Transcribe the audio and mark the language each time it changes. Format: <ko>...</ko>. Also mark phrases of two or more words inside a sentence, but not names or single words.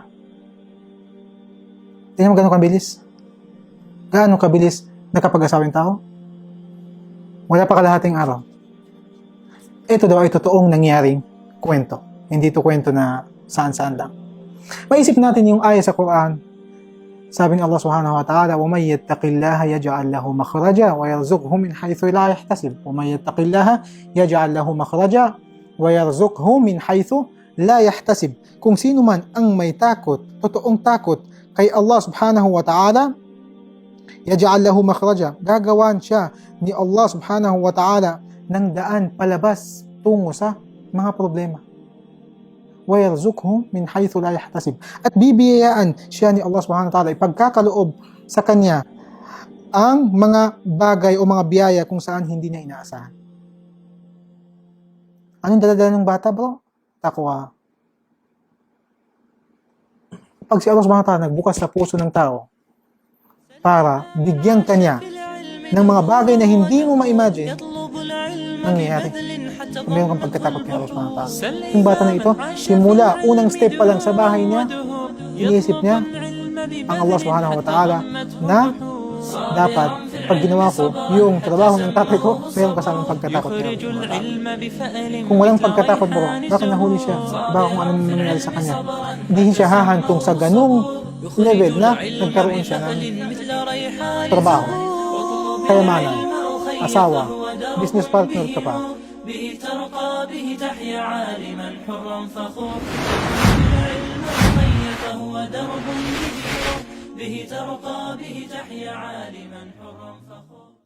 <tl>Tingnan mo gano'ng kabilis? Gaano kabilis nakapag-asawa yung tao? Wala pa kalahating araw. Ito daw ay totoong nangyaring kwento. Hindi ito kwento na saan-saan lang. Maisip natin yung ayah sa Quran. Sabi ni</tl> <ar>Allah سبحانه وتعالى, وَمَنْ يَتَّقِ اللَّهَ يَجْعَلْ لَهُ مَخْرَجًا وَيَرْزُقْهُ مِنْ حَيْثُ لَا يَحْتَسِبُ وَمَنْ يَتَّقِ اللَّهَ يَجْعَلْ لَهُ مَخْرَجًا وَيَرْزُقْهُ مِنْ حَيْثُ لَا يَحْتَسِبُ.</ar> <tl>Kung sino man ang may takot, totoong takot kay Allah</tl> <ar>سبحانه وتعالى, يَجْعَلْ لَهُ مَخْرَجًا,</ar> <tl>gagawan siya ni Allah</tl> <ar>سبحانه وتعالى</ar> <tl>ng daan palabas tungo sa mga problema.</tl> <ar>وَيَرْزُقْهُ مِنْ حَيْثُ لَا يَحْتَسِبُ.</ar> <tl>At bibiyayaan siya ni Allah</tl> <ar>سبحانه وتعالى,</ar> <tl>ipagkakaloob sa kanya ang mga bagay o mga biyaya kung saan hindi niya inaasahan. Anong daladala ng bata, bro? Takwa. Pag si Allah</tl> <ar>سبحانه وتعالى</ar> <tl>nagbukas sa puso ng tao para bigyan kanya ng mga bagay na hindi mo ma-imagine, nangyayari. Kung meron kang pagkatakot kay Allah</tl> <ar>سبحانه وتعالى.</ar> <tl>Yung bata na ito, simula, unang step pa lang sa bahay niya, iniisip niya ang Allah</tl> <ar>سبحانه وتعالى</ar> <tl>na dapat, pag ginawa ko yung trabaho ng tatay ko, meron kasamang pagkatakot kay Allah</tl> <ar>سبحانه وتعالى.</ar> <tl>Kung walang pagkatakot mo, baka nahuli siya, baka kung anong nangyari sa kanya. Hindi siya hahantong sa ganung level na nagkaroon siya ng trabaho, kayamanan, asawa,</tl> <en>business partner</en> <tl>ka pa.</tl> <ar>به ترقى به تحيا عالما حرا فخور العلم الحي فهو درب به ترقى به تحيا عالما حرا فخور</ar>